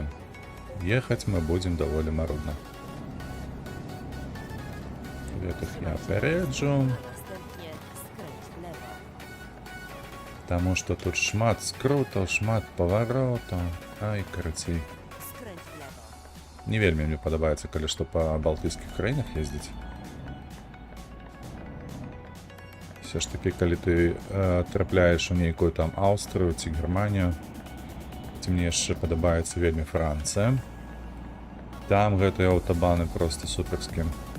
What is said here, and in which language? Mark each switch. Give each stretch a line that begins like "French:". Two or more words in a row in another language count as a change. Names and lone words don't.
Belarusian: Ехаць мы будзем даволі марудна. Гэтых я апярэджу. Таму што тут шмат скрутаў, шмат паваротаў. Ай, карацей.
Polish: Skręć w lewo.
Belarusian: Не вельмі мне падабаецца, калі што па балтыйскіх краінах ездзіць.
Ukrainian: Все ж таки,
Belarusian: калі ты трапляеш у нейкую там Аўстрыю ці Германію, ці мне яшчэ падабаецца вельмі Францыя. Там гэтыя аўтабаны проста суперскія.